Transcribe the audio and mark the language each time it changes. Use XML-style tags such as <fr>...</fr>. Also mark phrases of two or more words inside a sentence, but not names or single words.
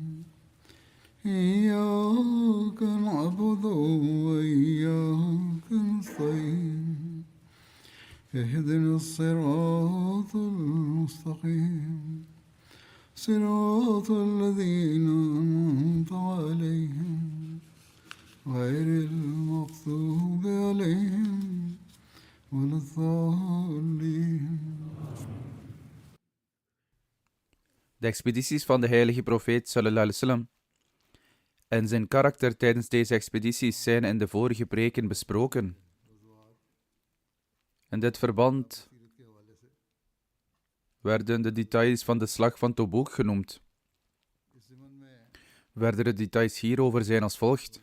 <ar>إياك نعبد وإياك نستعين اهدنا الصراط المستقيم صراط الذين أنعمت عليهم غير المغضوب عليهم ولا الضالين.</ar> <nl>De expedities van de heilige profeet</nl> <ar>صلى الله عليه وسلم</ar> <nl>en zijn karakter tijdens deze expedities zijn in de vorige preken besproken. In dit verband werden de details van de slag van Tobuk genoemd. Verdere details hierover zijn als volgt.</nl>